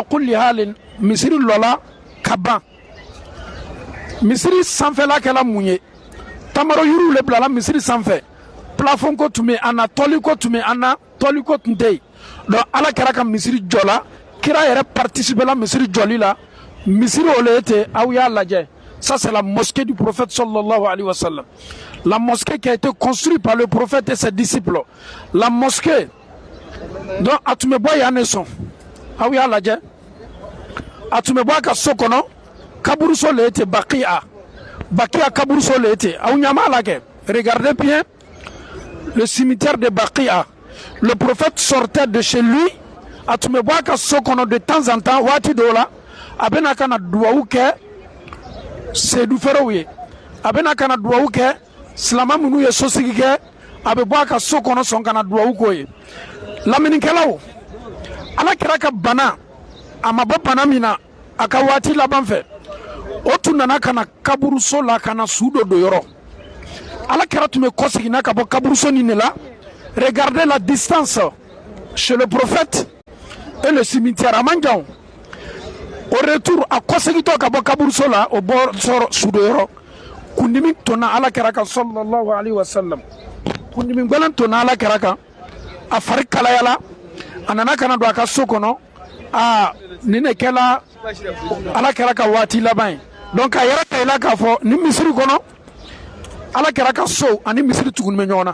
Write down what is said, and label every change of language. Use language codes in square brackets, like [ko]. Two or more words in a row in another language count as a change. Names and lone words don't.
[ar] كل حال [bm] misiri lɔ la ka ban misiri sanfɛla kɛla mun ye tamaro yiriw le bilala misiri sanfɛ plafond ko tun bɛ an na tɔli ko tun bɛ an na tɔli ko tun tɛ yen donc ala kɛra ka misiri jɔ la kira yɛrɛ participer la misiri jɔli la misiri o le ye ten aw y'a lajɛ [fr] ça c'est la mosquée du prophète [ar] صلى الله عليه وسلم, [fr] la mosquée qui a été construite par le prophète et ses disciples, la mosquée donc [bm] a tun bɛ bɔ yan ne sɔn aw y'a lajɛ a tun bɛ bɔ a ka so kɔnɔ kaburuso le ye ten Baqiya kaburuso le ye ten aw ɲɛ b'a la kɛ [fr] regardez bien le cimetière de Baqiya. Le prophète sortait de chez lui [bm] a tun bɛ bɔ a ka so kɔnɔ [fr] de temps en temps [bm] waati dɔw la a bɛna ka na duwawu kɛ seedu fɛrɛw ye, a bɛna ka na duwawu kɛ silama minnu ye sosigi kɛ, a bɛ bɔ a ka so kɔnɔ sɔn ka na duwawu k'o ye. Laminikɛlaw, ala kɛra ka bana a ma bɔ bana min na a ka waati laban fɛ, o tun nana ka na kaburuso la ka na su dɔ don yɔrɔ. ala kɛra tun bɛ kɔseginna ka bɔ kaburuso nin de la. [fr] Regardez la distance chez le prophète et le cimetière [bm] a man jan. [fr] Au retour [bm] a kɔsegitɔ ka bɔ kaburuso la o bɔ sɔrɔ su dɔ yɔrɔ, kundimi tonna ala kɛra kan [ar] صلى الله عليه وسلم. [bm] Kundimi gwɛlɛn tonna ala kɛra kan, a fari kalayala, a nana ka na don a ka so kɔnɔ. Nin de kɛla ala kɛra ka waati laban ye. Donc a yɛrɛ kayila k'a fɔ ni misiri kɔnɔ ala kɛra ka so ani misiri tuguni bɛ ɲɔgɔn na.